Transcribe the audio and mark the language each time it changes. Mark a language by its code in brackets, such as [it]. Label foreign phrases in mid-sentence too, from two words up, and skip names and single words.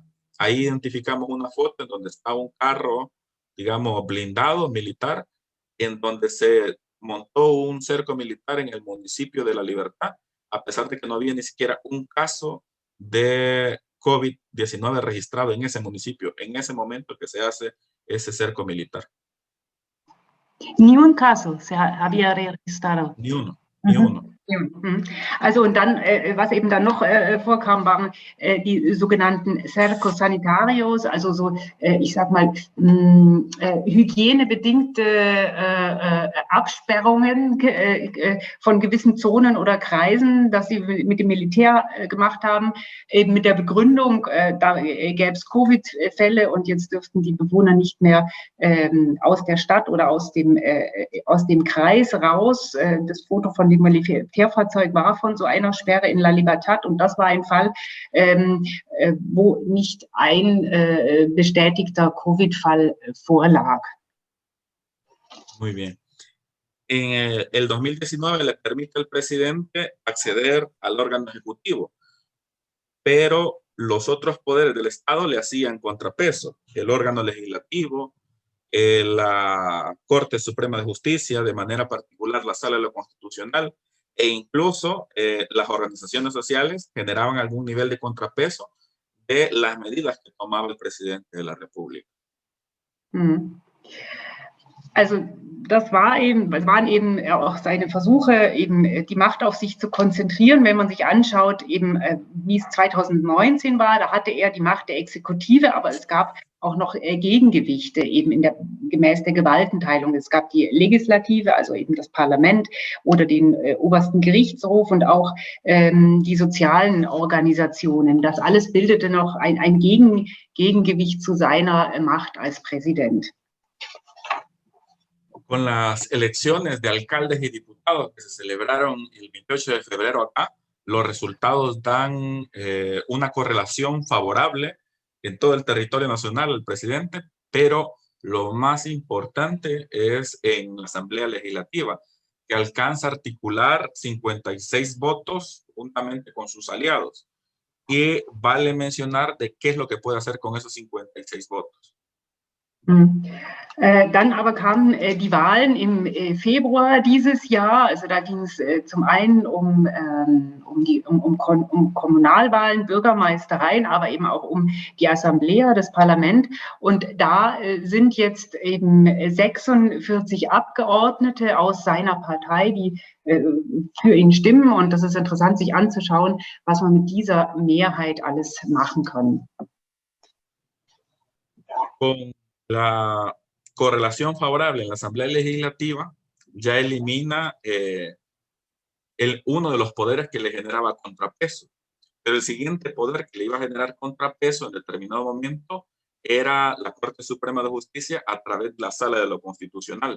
[es] Ahí identificamos una foto en donde está un carro, digamos, blindado, militar, en donde se montó un cerco militar en el municipio de La Libertad, a pesar de que no había ni siquiera un caso de COVID-19 registrado en ese municipio, en ese momento que se hace ese cerco militar. Ni un caso se había registrado. Ni uno, ni uno. [de] Also und dann, was eben dann noch vorkam, waren die sogenannten [es] Cercos Sanitarios, [de] also so, ich sag mal, hygienebedingte Absperrungen von gewissen Zonen oder Kreisen, dass sie mit dem Militär gemacht haben, eben mit der Begründung, da gäbe es Covid-Fälle und jetzt dürften die Bewohner nicht mehr aus der Stadt oder aus dem Kreis raus. Das Foto von dem Militärfahrzeug war von so einer Sperre in La Libertad und das war ein Fall, wo nicht ein bestätigter Covid-Fall vorlag. [es] Muy bien. En el 2019 le permite al presidente acceder al órgano ejecutivo, pero los otros poderes del Estado le hacían contrapeso, el órgano legislativo, la Corte Suprema de Justicia, de manera particular la Sala de lo Constitucional, e incluso las organizaciones sociales generaban algún nivel de contrapeso de las medidas que tomaba el presidente de la República. [de] Also es waren eben auch seine Versuche, eben die Macht auf sich zu konzentrieren. Wenn man sich anschaut, eben wie es 2019 war, da hatte er die Macht der Exekutive, aber es gab auch noch Gegengewichte eben gemäß der Gewaltenteilung. Es gab die Legislative, also eben das Parlament oder den obersten Gerichtshof und auch die sozialen Organisationen. Das alles bildete noch ein Gegengewicht zu seiner Macht als Präsident. [es] Con las elecciones de alcaldes y diputados que se celebraron el 28 de febrero acá, los resultados dan una correlación favorable en todo el territorio nacional al presidente, pero Lo más importante es en la Asamblea Legislativa, que alcanza a articular 56 votos juntamente con sus aliados. Y vale mencionar de qué es lo que puede hacer con esos 56 votos. [de] Dann aber kamen die Wahlen im Februar dieses Jahr. Also da ging es zum einen um Kommunalwahlen, Bürgermeistereien, aber eben auch um die Assemblea, das Parlament. Und da sind jetzt eben 46 Abgeordnete aus seiner Partei, die für ihn stimmen. Und das ist interessant, sich anzuschauen, was man mit dieser Mehrheit alles machen kann. [es] Con la correlación favorable en la Asamblea Legislativa ya elimina uno de los poderes que le generaba contrapeso. Pero el siguiente poder que le iba a generar contrapeso en determinado momento era la Corte Suprema de Justicia a través de la Sala de lo Constitucional.